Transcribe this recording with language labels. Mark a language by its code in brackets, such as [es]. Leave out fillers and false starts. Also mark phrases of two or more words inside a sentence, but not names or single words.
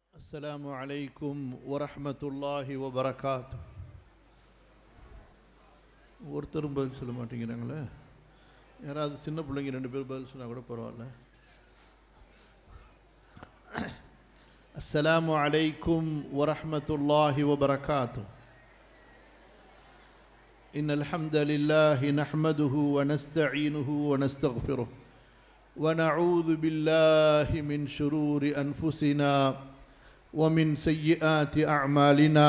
[ar] السلام عليكم ورحمة الله وبركاته. [ta] ஒருத்தரும் பதில் சொல்ல மாட்டேங்கிறாங்களே. யாராவது சின்ன பிள்ளைங்க ரெண்டு பேர் பதில் சொன்னால் கூட பரவாயில்ல. [ar] السلام عليكم ورحمة الله وبركاته. إن الحمد لله نحمده ونستعينه ونستغفره ونعوذ بالله من شرور أنفسنا ومن سيئات أعمالنا.